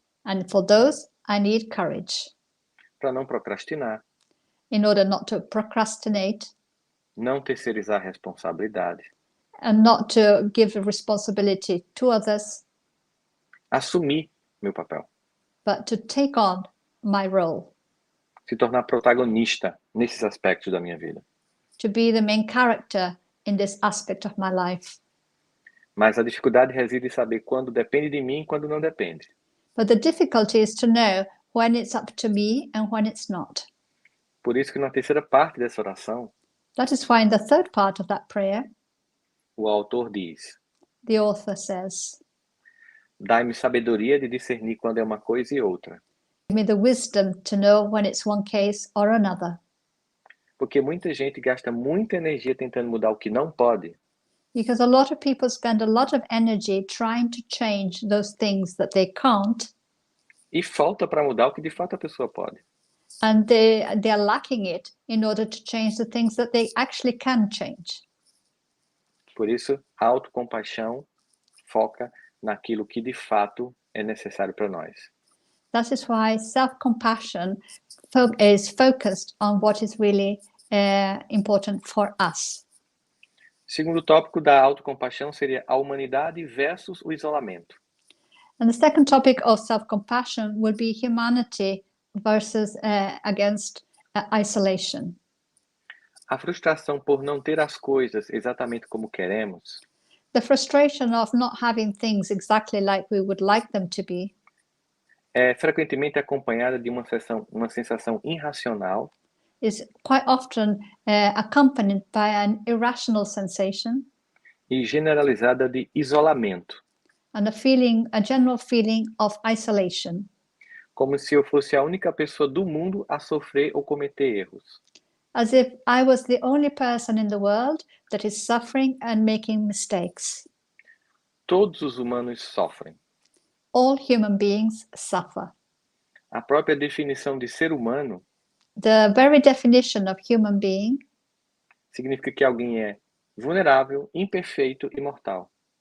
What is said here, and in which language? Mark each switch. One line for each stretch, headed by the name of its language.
English: And for those, I need courage
Portuguese: Para não procrastinar,
English: in order not to procrastinate
Portuguese: não terceirizar a responsabilidade.
English: and not to give the responsibility to others,
Portuguese: Assumir meu papel.
English: but to take on my role,
Portuguese: Se tornar protagonista nesses aspectos da minha vida.
English: to be the main character in this aspect of my life.
Portuguese: Mas a dificuldade reside em saber quando depende de mim e quando não depende.
English: But the difficulty is to know when it's up to me and when it's not.
Portuguese: Por isso que na terceira parte dessa oração,
English: That is why in the third part of that prayer,
Portuguese: o autor diz:
English: the author says,
Portuguese: dai-me sabedoria de discernir quando é uma coisa e outra.
English: give me the wisdom to know when it's one case or another.
Portuguese: Porque muita gente gasta muita energia tentando mudar o que não pode,
English: Because a lot of people spend a lot of energy trying to change those things that they can't,
Portuguese: e falta para mudar o que de fato a pessoa pode.
English: and they're lacking it in order to change the things that they actually can change.
Portuguese: Por isso, a autocompaixão foca naquilo que de fato é necessário para nós.
English: That is why self-compassion is focused on what is really important for us.
Portuguese: Segundo tópico da autocompaixão seria a humanidade versus o isolamento.
English: And the second topic of self-compassion will be humanity versus against isolation.
Portuguese: A frustração por não ter as coisas exatamente como queremos
English: The frustration of not having things exactly like we would like them to be
Portuguese: é frequentemente acompanhada de uma sensação irracional
English: is quite often accompanied by an irrational sensation
Portuguese: e generalizada de isolamento,
English: and a general feeling of isolation,
Portuguese: como se eu fosse a única pessoa do mundo a sofrer ou cometer erros.
English: as if I was the only person in the world that is suffering and making mistakes.
Portuguese: Todos os humanos sofrem.
English: All human beings suffer.
Portuguese: A própria definição de ser humano
English: The very definition of human being
Portuguese: significa que alguém é vulnerável, imperfeito e mortal.